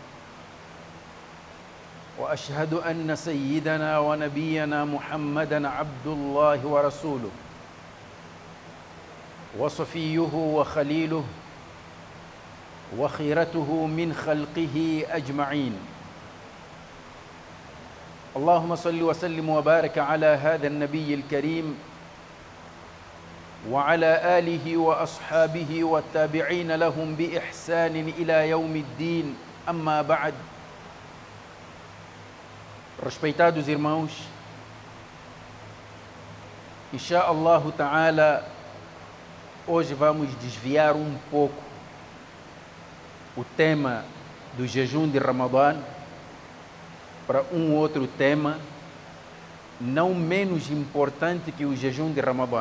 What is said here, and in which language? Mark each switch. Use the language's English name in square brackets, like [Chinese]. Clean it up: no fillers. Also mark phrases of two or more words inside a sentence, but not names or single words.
[Arabic] وأشهد أن سيدنا ونبينا محمدًا عبد الله ورسوله وصفيه وخليله وخيرته من خلقه أجمعين. اللهم صل وسلم وبارك على هذا النبي الكريم وعلى آله وأصحابه والتابعين لهم بإحسان إلى يوم الدين. أما بعد. [Portuguese] Respeitados irmãos, [Arabic] إن شاء الله تعالى, [Portuguese] hoje vamos desviar um pouco o tema do jejum de Ramadã para um outro tema não menos importante que o jejum de Ramadã.